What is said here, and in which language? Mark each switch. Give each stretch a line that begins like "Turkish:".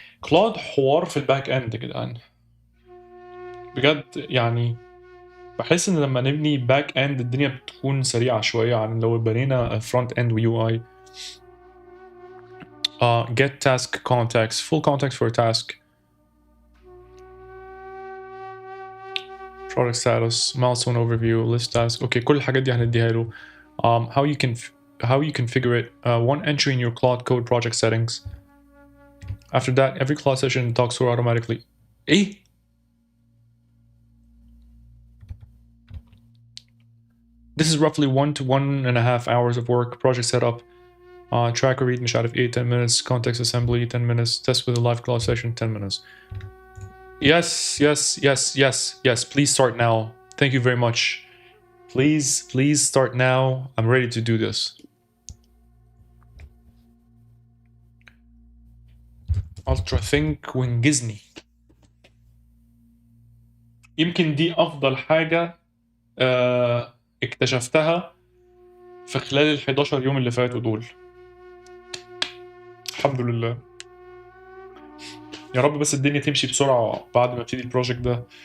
Arabic: Cloud حوار في الباك اند يا جدعان. بجد يعني بحس ان لما نبني باك اند الدنيا بتكون سريعة شوية عن لو بنينا فرونت اند ويو اي.
English: Get task context. Full context for a task. Product status, milestone overview, list task.
Arabic: Okay, كل الحاجات دي هنديها له.
English: How you configure it. One entry in your Cloud Code project settings. After that, every Cloud session talks to automatically. إيه؟ This is roughly 1 to 1.5 hours of work. Project setup, tracker read
Arabic: مش عارف ايه
English: 10 minutes, context assembly 10 minutes, test with a live Cloud session 10 minutes. Yes. Please start now. Thank you very much. Please start now. I'm ready to do this. Ultra think
Arabic: وانجزني. يمكن دي أفضل حاجة اكتشفتها في خلال ال 11 يوم اللي فاتوا دول. الحمد لله. يا رب بس الدنيا تمشي بسرعة بعد ما ابتدي البروجكت ده.